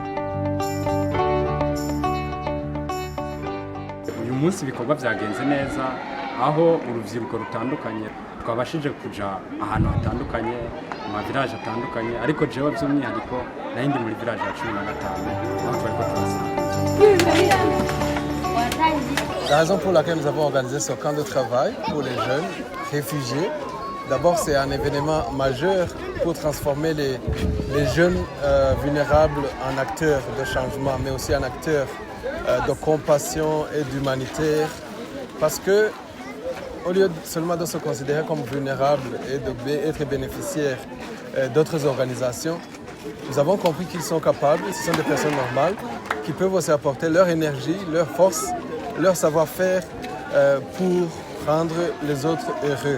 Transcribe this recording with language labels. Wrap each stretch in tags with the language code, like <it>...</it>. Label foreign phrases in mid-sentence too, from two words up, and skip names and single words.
<rn>Uyu munsi ibikorwa byagenze neza aho urubyiruko rutandukanye twabashije kuja ahantu hatandukanye mu village atandukanye, ariko jewe by'umwihariko nahindi muri village ya 15 aho twariko turasanga.</rn> <fr>La raison pour laquelle nous avons organisé ce camp de travail pour les jeunes réfugiés, d'abord c'est un événement majeur pour transformer les jeunes vulnérables en acteurs de changement, mais aussi en acteurs de compassion et d'humanitaire, parce que au lieu seulement de se considérer comme vulnérables et d'être bénéficiaires d'autres organisations, nous avons compris qu'ils sont capables, ce sont des personnes normales, qui peuvent aussi apporter leur énergie, leur force, leur savoir-faire pour rendre les autres heureux.</fr>